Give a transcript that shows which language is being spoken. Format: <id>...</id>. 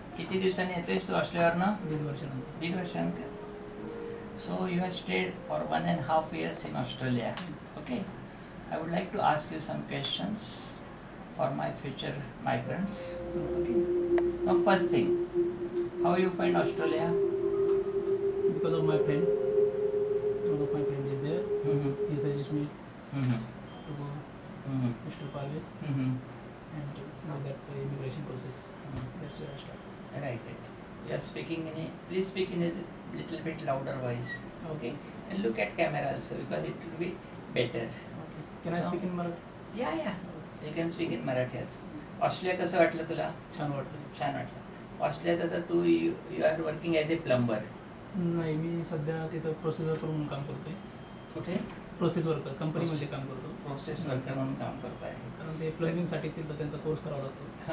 <mr>किती दिवसांनी येतोयस तू ऑस्ट्रेलियावरनं? 1.5 वर्षानंतर. दीड वर्षानंतर.</mr> <en>So you have stayed for 1.5 years in Australia. Okay. I would like to ask you some questions for my future migrants. Okay. Now, first thing, how you find Australia? Because of my friend. One of my friend is there. Mm-hmm. He suggests me Mm-hmm. to go Mm-hmm. Mr. Palve Mm-hmm. and do that immigration process. That's where I started. Right, right. You are speaking please speak in a little bit louder voice. Okay. And look at camera also because it will be better. Okay. Can I No. speak in Marathi? Yeah, yeah. You can speak in Marathi also.</en> <mr>Australia कसं वाटलं तुला? छान वाटलं. छान वाटलं. ऑस्ट्रेलियात आता तू</mr> <en>You are working as a plumber.</en> <mr>नाही, मी सध्या तिथं प्रोसेस वर्कर म्हणून काम करतोय. कुठे? प्रोसेस वर्कर कंपनीमध्ये काम करतो. प्रोसेस वर्कर म्हणून काम करत आहे. कारण ते प्लंबिंगसाठी तिथं त्यांचा कोर्स करावा लागतो.</mr>